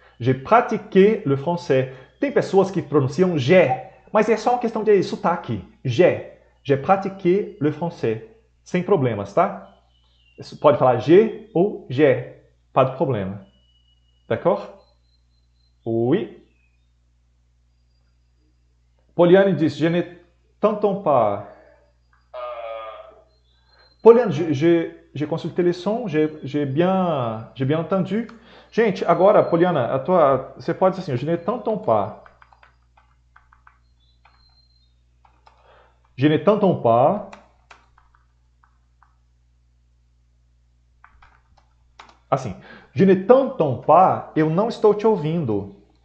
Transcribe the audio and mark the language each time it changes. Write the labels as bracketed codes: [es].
[fr] J'ai pratiqué le français. [pt] Tem pessoas que pronunciam j'ai, mas é só uma questão de sotaque. [fr] J'ai pratiqué le français. [pt] Sem problemas, tá? Pode falar j'ai ou j'ai. Pas de problema. D'accord? Oui. [fr] Poliane disse, je ne t'entends pas. Poliane, j'ai consulté les sons, j'ai bien entendu. [pt] Gente, agora, Poliana, você pode dizer assim, [fr] je ne t'entends pas. Je ne t'entends pas. [pt] Assim, [fr] je ne t'entends pas, [pt] eu não estou te ouvindo.